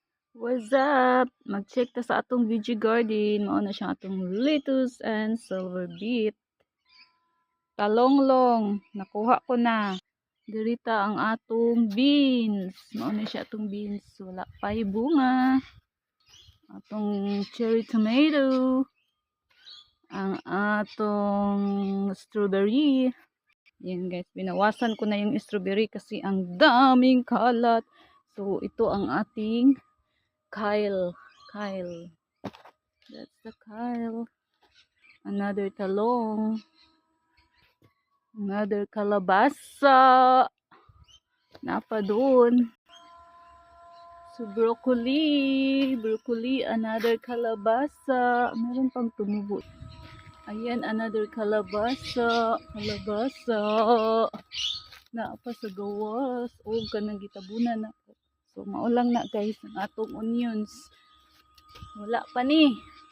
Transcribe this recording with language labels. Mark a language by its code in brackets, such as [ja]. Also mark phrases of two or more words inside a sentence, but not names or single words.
[en] What's up? [ceb] Mag-check ta sa atong veggie garden. Mao na siya atong [en] lettuce and silver beet. [ceb] Talonglong, nakuha ko na. Dirita ang atong beans. Mao na siya atong beans. Wala pa'y bunga. Atong cherry tomato. Ang atong strawberry. [tl] Yan guys, binawasan ko na yung strawberry kasi ang daming kalat. So ito ang ating kale. [en] That's the kale. [tl] Another talong. Another kalabasa. Napa doon. So broccoli. Another kalabasa. Meron pang tumubo. Ayan, [ceb] another kalabasa. Napa sa gawas. O, kanang gitabunan na. So maulang na guys ang atong onions. Wala pa ni.